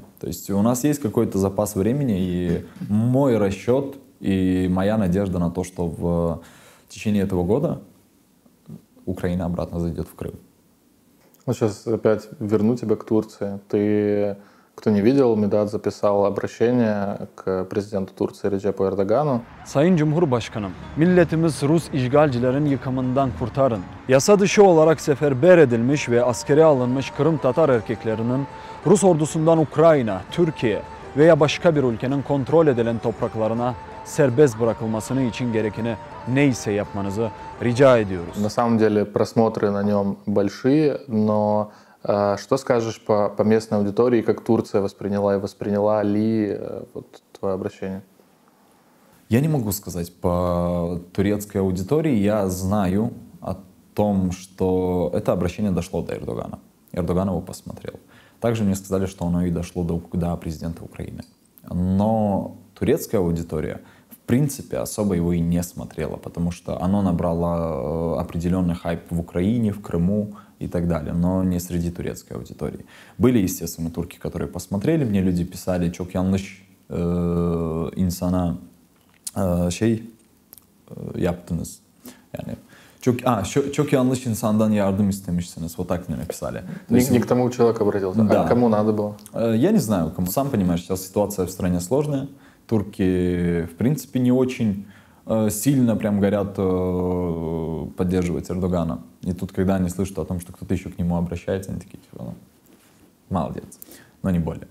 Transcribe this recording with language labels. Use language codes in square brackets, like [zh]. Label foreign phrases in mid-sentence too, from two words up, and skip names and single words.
[ru] То есть у нас есть какой-то запас времени, и мой расчет и моя надежда на то, что в течение этого года Украина обратно зайдет в Крым. Ну, сейчас опять верну тебя к Турции. Ты, кто не видел, Медат записал обращение к президенту Турции Реджепу Эрдогану. [tr] Sayın Cumhurbaşkanım, milletimiz Rus işgalcilerin yıkımından kurtarın. Yasa dışı olarak seferber edilmiş ve askere alınmış Kırım Tatar erkeklerinin Rus ordusundan Ukrayna, Türkiye veya başka bir ülkenin kontrol edilen topraklarına serbest bırakılmasını için gerekeni neyse yapmanızı rica ediyoruz. [ru] На самом деле просмотры на нем большие, но что скажешь по местной аудитории, как Турция восприняла и восприняла ли вот твое обращение? Я не могу сказать по турецкой аудитории. Я знаю о том, что это обращение дошло до Эрдогана. Эрдоган его посмотрел. Также мне сказали, что оно и дошло до президента Украины. Но турецкая аудитория в принципе особо его и не смотрела, потому что оно набрало определенный хайп в Украине, в Крыму и так далее, но не среди турецкой аудитории. Были, естественно, турки, которые посмотрели, мне люди писали, [tr] çok yanlış insana yaptınız. Yani çok yanlış insandan yardım istemişsiniz. [ru] Вот так мне написали. Не к тому человеку обратился, да. А кому надо было? Я не знаю, кому. Сам понимаешь, сейчас ситуация в стране сложная. Турки, в принципе, не очень сильно прям горят поддерживать Эрдогана. И тут, когда они слышат о том, что кто-то еще к нему обращается, они такие, типа, молодец, но не более.